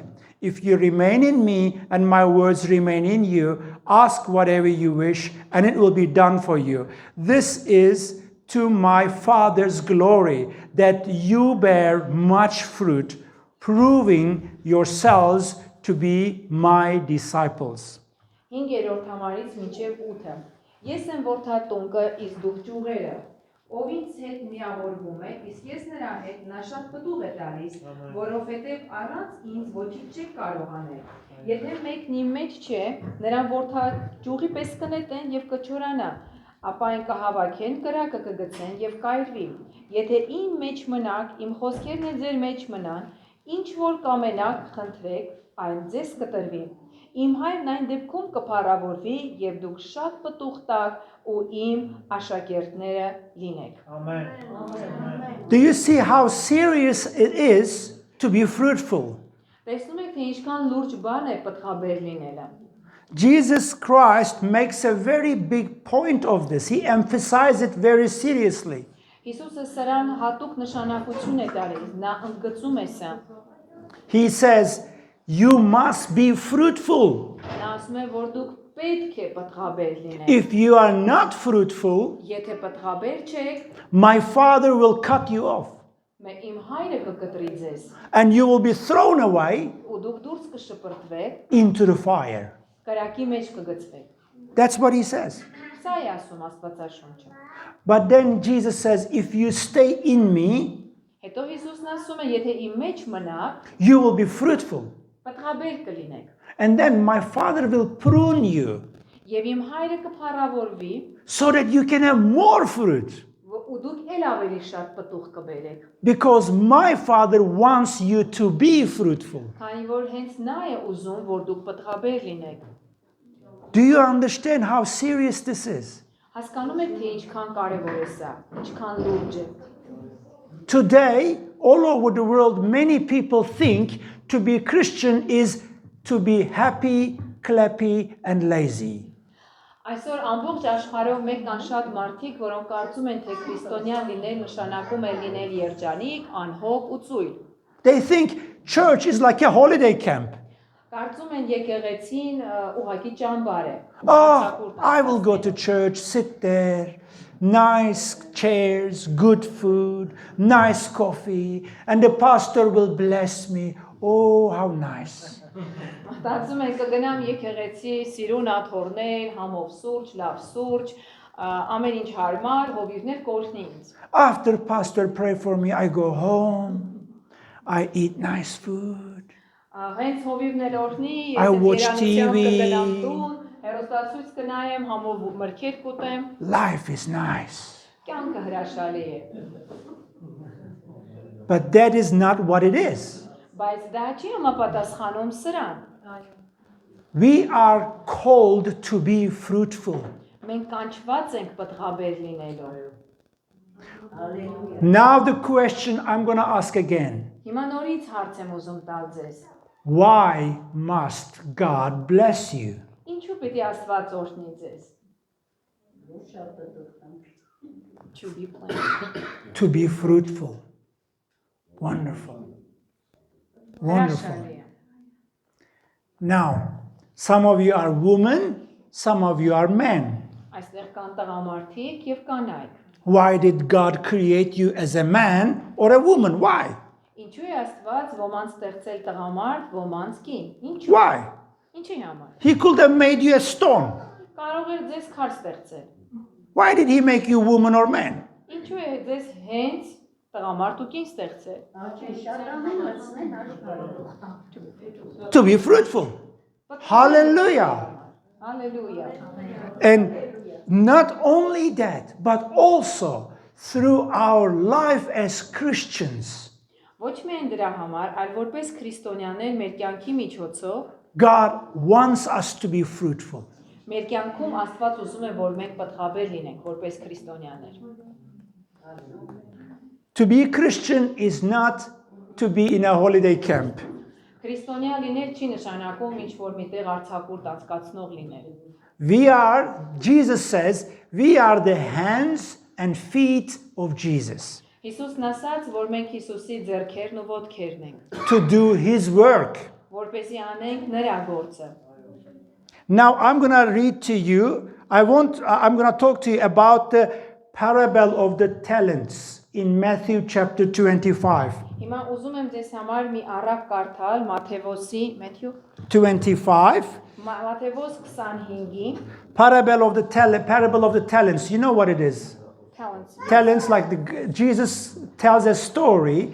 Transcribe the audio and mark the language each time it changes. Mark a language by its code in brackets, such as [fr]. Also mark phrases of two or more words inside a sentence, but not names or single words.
[en] If you remain in me and my words remain in you, ask whatever you wish, and it will be done for you. This is to my Father's glory, that you bear much fruit, proving yourselves to be my disciples. [hy] 5-րդ համարից մինչև 8-ը։ Ես եմ որդատունկը, իսկ դուք ճյուղերը։ Ով ինձ հետ միավորվում է, իսկ ես նրա հետ, նա շատ պտուղ է տալիս, որովհետև առանց ինձ ոչինչ չեք կարող անել։ Եթե մեկն իմ մեջ չէ, նրան որդաճյուղի պես կնետեն եւ կչորանա, ապա այն կհավաքեն, կրակը կգցեն եւ կայրվի։ Եթե իմ մեջ մնաք, իմ խոսքերն էլ ձեր մեջ մնան, ինչ որ կամենաք, խնդրեք, այն ձեզ կտրվի։ Իմ հայրն այն դեպքում կփառավորվի եւ դուք շատ պտուղ տաք ու իմ աշակերտները լինեք։ [en] Do you see how serious it is to be fruitful? [hy] Տեսնում եք թե ինչքան լուրջ բան է պտղաբեր լինելը։ [en] Jesus Christ makes a very big point of this. He emphasizes it very seriously. [hy] Հիսուսը սրան հատուկ նշանակություն է տալիս, նա ընդգծում է սա։ [en] He says, you must be fruitful. [hy] Նա ասում է, որ դուք պետք է պտղաբեր լինեք։ [en] If you are not fruitful, [hy] Եթե պտղաբեր չեք, [en] my Father will cut you off [hy] իմ հայրը կկտրի ձեզ, [en] and you will be thrown away [hy] ու դուք դուրս կշպրտվեք, [en] into the fire. [hy] կրակի մեջ կգցվեք։ [en] That's what he says. [hy] Սա է ասում Աստվածաշունչը։ [en] But then Jesus says, if you stay in me, [hy] Հետո Հիսուսն ասում է, եթե իմ մեջ մնաք, [en] you will be fruitful. [hy] պտղաբեր կլինեք։ [en] And then my Father will prune you [hy] Եվ իմ հայրը կփառավորվի, [en] so that you can have more fruit. [hy] ու դուք էլ ավելի շատ պտուղ կբերեք։ [en] Because my Father wants you to be fruitful. [hy] Քանի որ հենց նա է ուզում, որ դուք պտղաբեր լինեք։ [en] Do you understand how serious this is? [hy] Հասկանում եք, թե ինչքան կարևոր է սա, ինչքան լուրջ է։ [en] Today, all over the world, many people think to be Christian is to be happy, clappy, and lazy. [hy] Այսօր ամբողջ աշխարհով մեկ կան շատ մարդիկ, որոնք կարծում են, թե քրիստոնյան լինել նշանակում է լինել երջանիկ, անհոգ ու ծույլ։ [en] They think church is like a holiday camp. [hy] Կարծում են եկեղեցին ուղղակի ճամբար է։ [en] Oh, I will go to church, sit there, nice chairs, good food, nice coffee, and the pastor will bless me. Oh, how nice. [hy] Մտածում են կգնամ եկեղեցի, սիրուն աթոռներ, համով սուրճ, լավ սուրճ, ամեն ինչ հարմար, հովիվներ կօրհնի ինձ։ [en] After pastor pray for me, I go home. I eat nice food. [hy] Հենց հովիվներ օրհնի, [en] I watch TV. [hy] կգնամ տուն, հեռուստացույց կնայեմ, համով մրգեր կուտեմ, [en] Life is nice. [hy] կյանքը հրաշալի է։ [en] But that is not what it is. [hy] Բայց դա չի համապատասխանում սրան։ [en] We are called to be fruitful. [hy] Մենք կանչված ենք պտղաբեր լինելու։ [en] Now the question I'm going to ask again. [hy] Հիմա նորից հարց եմ ուզում տալ ձեզ։ [en] Why must God bless you? [hy] Ինչու պիտի Աստված օրհնի ձեզ։ [en] To be planted. To be fruitful. Wonderful. Wonderful. [hy] Հրաշալի է։ [en] Now, some of you are women, some of you are men. [hy] Այստեղ կան տղամարդիկ եւ կանայք։ [en] Why did God create you as a man or a woman? Why? [hy] Ինչու է Աստված ոմանց ստեղծել տղամարդ, ոմանց կին։ Ինչու։ [en] Why? [hy] Ինչի համար։ [en] He could have made you a stone. [hy] Կարող էր ձեզ քար ստեղծել։ [en] Why did he make you woman or man? [hy] Ինչու է ձեզ հենց տղամարդ ու կին ստեղծել։ [en] To be fruitful. Hallelujah. Hallelujah. And not only that, but also through our life as Christians, [hy] Ոչ միայն դրա համար, այլ որպես քրիստոնյաներ մեր կյանքի միջոցով [en] God wants us to be fruitful. [hy] մեր կյանքում Աստված ուզում է, որ մենք պտղաբեր լինենք որպես քրիստոնյաներ։ [en] To be a Christian is not to be in a holiday camp. [hy] Քրիստոնյա լինել չի նշանակում ինչ որ միտեղ արձակուրդ անցկացնող լինել։ [en] Jesus says, we are the hands and feet of Jesus [hy] Հիսուսն ասաց, որ մենք Հիսուսի ձեռքերն ու ոտքերն ենք, [en] to do his work. [hy] որպեսզի անենք նրա գործը։ [en] Now I'm going to read to you, I'm going to talk to you about the parable of the talents in Matthew chapter 25. [hy] Հիմա ուզում եմ ձեզ համար մի առակ կարդալ Մատթեոսի 25, Մատթեոս 25-ի [en] parable of the talents. You know what it is? talents. Talents, like Jesus tells a story.